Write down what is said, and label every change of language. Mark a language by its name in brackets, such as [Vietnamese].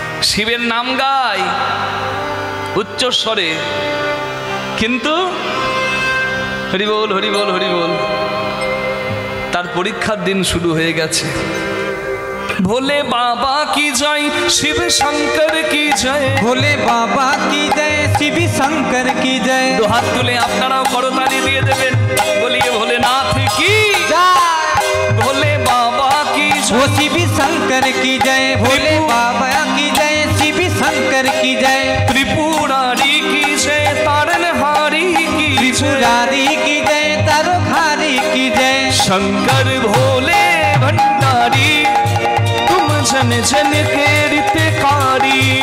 [Bangla] শিবের নাম গায় উচ্চস্বরে, কিন্তু হরিবল হরিবল হরিবল, তার পরীক্ষার দিন শুরু হয়ে গেছে। [Hindi] ভোলে বাবা কি জয়, শিব শঙ্কর কি জয়, भोले बाबा की जय, शिव शंकर की जय। [Bangla] দু হাত তুলে আপনারাও করতালি দিয়ে দেবেন, [Hindi] বলিয়ে ভোলেনাথ কি जय। ভোলে বাবা কি वो জয়। शिव शंकर की जय, भोले बाबा की जय, शिव शंकर की जय। ত্রিপুরারি কি জয়, তারনহারি কি জয়, त्रिपुरारी की जय, तारखारी की जय। शंकर भोले भंडारी, तुम जन जन के रितकारी।